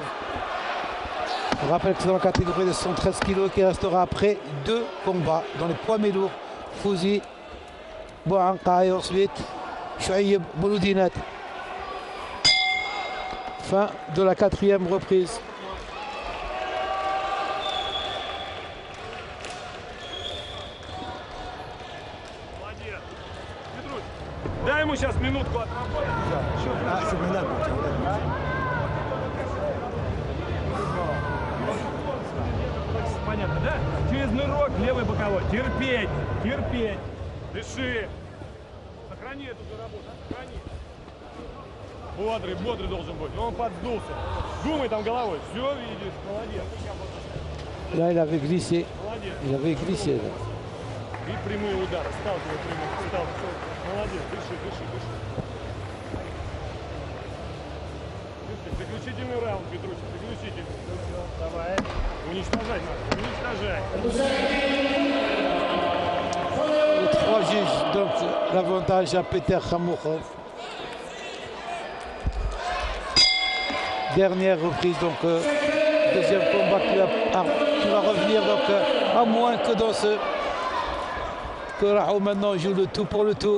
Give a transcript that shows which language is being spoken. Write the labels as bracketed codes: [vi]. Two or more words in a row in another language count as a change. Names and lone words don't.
[fr] On rappelle que c'est dans la catégorie de 113 kg qui restera après deux combats dans les poids lourds. Fouzi Bouanqa et ensuite Chouaïb Bouloudinat. Fin de la quatrième reprise. [ru] Дай ему сейчас минутку отработать. Понятно, да? Через нырок, левый боковой. Терпеть, терпеть. Дыши. Сохрани эту же работу, сохрани. Бодрый должен быть. Он подсдулся. Думай там головой. Все видишь, молодец. [fr] Là, il avait glissé. [ru] Молодец. [fr] Il avait glissé. Là. [ru] И прямые удары. Сталкивай прямые. Сталкивай. Молодец. Дыши. Заключительный раунд, Петручик. Заключительный. Давай. Уничтожать надо. Уничтожать. [fr] Les trois juges, donc l'avantage à Peter Khamoukhov. Dernière reprise, donc deuxième combat qui va revenir, donc à moins que dans ce que Rahou maintenant joue le tout pour le tout.